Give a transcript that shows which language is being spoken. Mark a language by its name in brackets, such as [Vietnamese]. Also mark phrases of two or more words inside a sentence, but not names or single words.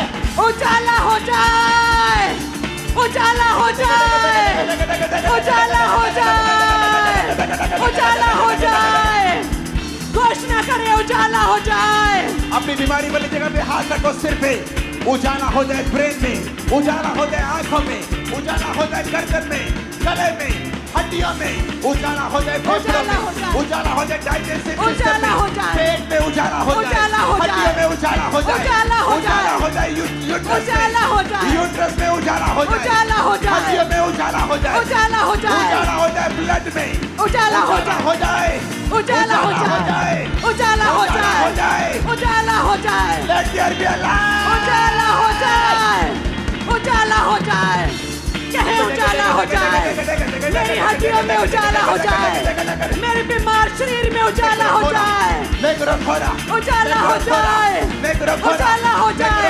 [Hindi] उजाला हो जाए, उजाला हो जाए, उजाला हो जाए, उजाला हो जाए। घोषणा करें, उजाला हो जाए। अपनी बीमारी वाली जगह पे हाथ रखो, सिर पे उजाला हो जाए, ब्रेन में उजाला हो जाए, आंखों में उजाला हो जाए, गर्दन में, गले में, हड्डियों में उजाला हो जाए, फेफड़ों में उजाला हो जाए, [English] digestive system [Hindi] उजाला हो में, जाए, पेट में उजाला हो जाए, उजाला हो जाए, हड्डियों में उजाला हो जाए, उजाला हो जाए, उजाला हो जाए, यूट्रस उजाला हो जाए, यूट्रस में उजाला हो जाए, उजाला हो जाए, हड्डियों में उजाला हो जाए, उजाला हो जाए, उजाला हो जाए, ब्लड में उजाला हो जाए, हो जाए, उजाला हो जाए, उजाला हो जाए, उजाला हो जाए, [English] let there be a light, [Hindi] उजाला हो जाए, उजाला हो जाए। कहे उजाला हो जाए। मेरी हड्डियों में उजाला हो जाए, मेरे बीमार शरीर में उजाला हो जाए, उजाला हो जाए, उजाला हो जाए।